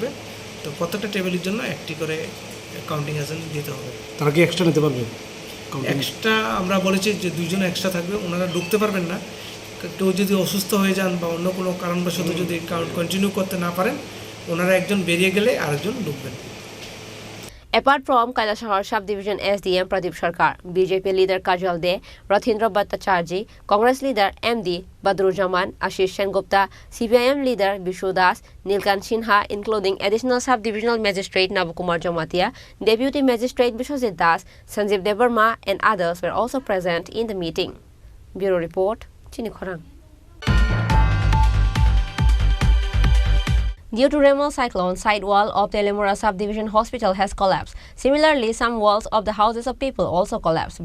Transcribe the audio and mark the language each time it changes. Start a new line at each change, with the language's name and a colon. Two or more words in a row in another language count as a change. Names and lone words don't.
Bangla: তো প্রত্যেকটা টেবিলের জন্য একটি করে
English: counting agent
Bangla: দিতে হবে। তারা কি এক্সট্রা নিতে পারবে? এক্সট্রা আমরা বলেছি যে 2 জন এক্সট্রা থাকবে, ওনারা ঢুকতে পারবেন না। কেউ যদি অসুস্থ হয়ে যান বা অন্য কোনো কারণবশত যদি
English: count continue
Bangla: করতে না পারেন, ওনারা একজন বেরিয়ে গেলে আরেকজন ঢুকবেন।
English: Apart from Kailashahar subdivision SDM Pradeep Sarkar, BJP leader Kajal De, Rathindra Bhattacharjee, Congress leader MD Badrujaman, Ashish Sengupta, CPIM leader Bishu Das, Nilkan Sinha, including additional subdivisional magistrate Navakumar Jamatia, deputy magistrate Bishwajit Das, Sanjeev Devarma and others were also present in the meeting. Bureau Report, Chini Khorang. Due to Remal cyclone, side wall of Telemura Subdivision Hospital has collapsed. Similarly, some walls of the houses of people also collapsed.